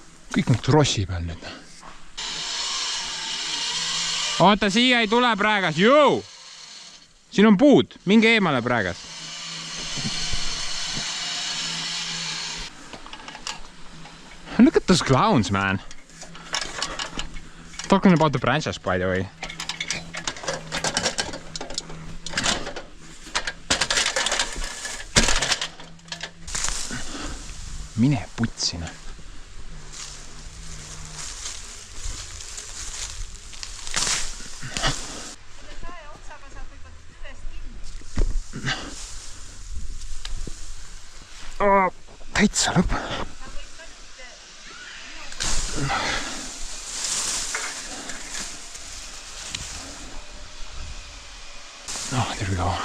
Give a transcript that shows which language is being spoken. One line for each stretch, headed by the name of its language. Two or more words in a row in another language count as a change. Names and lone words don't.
Estonian: kõik on trossi peal nüüd. Oota, siia ei tule praegas. Joo! Siin on puud. Minge eemale praegas.
English: Look at those clowns, man. Talking about the branches, by the way.
Estonian: Mine putsina. Täitsa lõpp.
English: There we go.